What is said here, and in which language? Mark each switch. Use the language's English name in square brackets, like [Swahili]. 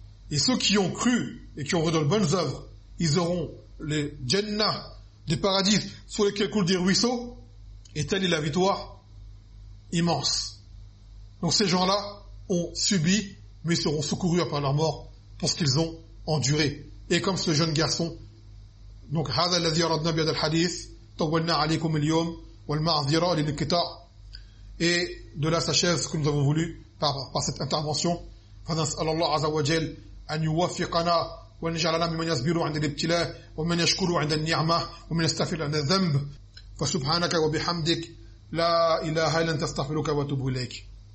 [French] Et ceux qui ont cru et qui ont fait de bonnes œuvres, ils auront les Jannah, des paradis sur lesquels coulent des ruisseaux, et telle est la victoire immense. Donc ces gens-là ont subi, mais seront secourus après leur mort pour ce qu'ils ont enduré. Et comme ce jeune garçon, donc, [Arabic] هذا الذي أردنا بهذا الحديث طولنا عليكم اليوم والمعذرة للانقطاع. [French] Et de là s'achève ce que nous avons voulu par cette intervention. [Arabic] فنسأل الله عز وجل أن يوفقنا ونجعلنا ممن يصبر عند الابتلاء ومن يشكر عند النعمة ومن يستغفر عند الذنب. فسبحانك وبحمدك لا إله إلا أنت استغفرك واتوب إليك.